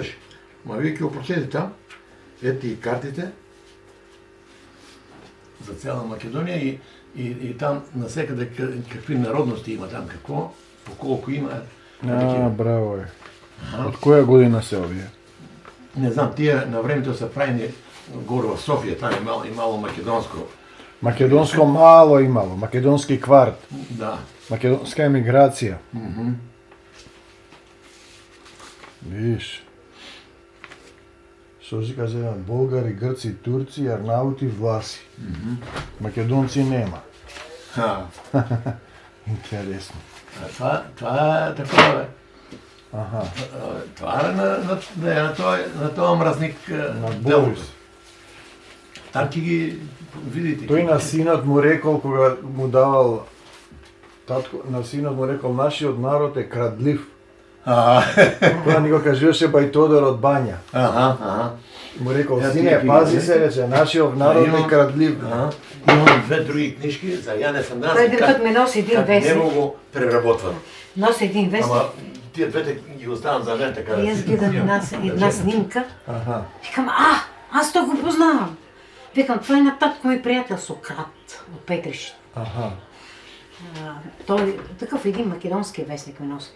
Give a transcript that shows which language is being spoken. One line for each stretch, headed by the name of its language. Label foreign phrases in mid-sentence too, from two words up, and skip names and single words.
Bulgarian: Ма вие ки опрочете там, ето и картите за цяла Македония и там насекъде какви народности има там, какво, по колко има. Браво е. От коя година се овие? Не знам, тия на времето са правени горе в София, там е мало македонско.
Macedonian: Македонско мало имало, македонски кварт. Да. Македонска емиграција.
Bulgarian: Виж.
Macedonian: Што си каза, българи, грци, турци, арнаути, власи. Македонци нема. Интересно.
Bulgarian: Това е такова, бе. Това е на този мразник на Борис.
Macedonian: Там ќе ги видите. Тој на синот му рекол, кога му давал татко, на синот му рекол, нашиот народ е крадлив. Тоа ни го кажуваше Бај Тодор од Бања. Му рекол, сине, пази се, рече, нашиот народ е крадлив. Имам две други книжки за Јане Сандански.
Bulgarian: Тој докато ме носи един как не вестник. го преработват. Носи един вестник.
Macedonian: Ама тие двете ги оставам за мен така.
Bulgarian: И аз гледам една снимка. Аха. Викам, аз то го познавам. Викам, това е на татко ми приятел Сократ от Петриш. Аха. Той такъв един македонски вестник ме носи.